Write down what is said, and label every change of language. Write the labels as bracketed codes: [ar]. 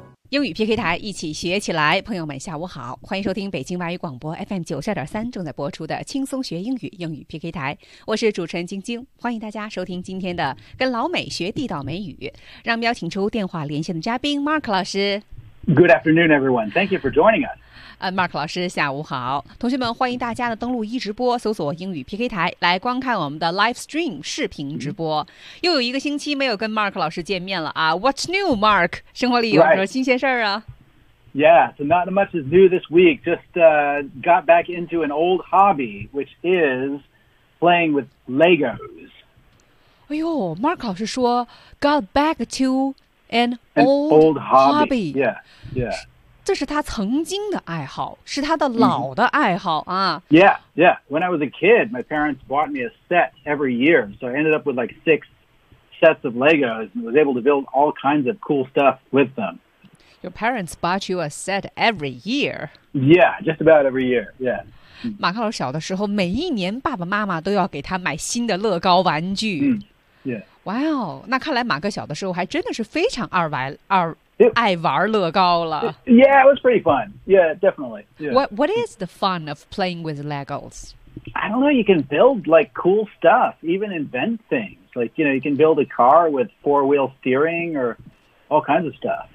[zh] 英语 PK 台，一起学起来。朋友们下午好，欢迎收听北京外语广播 FM92.3 正在播出的轻松学英语英语 PK 台，我是主持人晶晶，欢迎大家收听今天的跟老美学地道美语。让我们邀请出电话连线的嘉宾 Mark 老师。 [en] Good afternoon everyone, thank you for joining us. [zh] Mark 老师下午好。同学们，欢迎大家的登录一直播，搜索英语 PK 台来观看我们的 live stream 视频直播。又有一个星期没有跟 Mark 老师见面了啊。 [en] What's new, Mark? [zh] 生活里有什么新鲜事儿啊？ [en] Yeah, so not much is new this week. Just got back into an old hobby, which is playing with Legos. [zh] 哎呦， Mark 老师说 [en] got back to an old hobby. Yeah. [zh] 这是他曾经的爱好，是他的老的爱好啊。 [en] Yeah. When I was a kid, my parents bought me a set every year. So I ended up with like 6 sets of Legos and was able to build all kinds of cool stuff with them. Your parents bought you a set every year? Yeah, just about every year. Yeah. [zh] 马克老师小的时候，每一年爸爸妈妈都要给他买新的乐高玩具。 [en] Yeah. Wow, [zh] 那看来马克小的时候还真的是非常爱玩乐高了。 [en] Yeah, it was pretty fun. Yeah, definitely. Yeah. What is the fun of playing with Legos? I don't know, you can build like cool stuff, even invent things. Like, you know, you can build a car with 4-wheel steering or all kinds of stuff.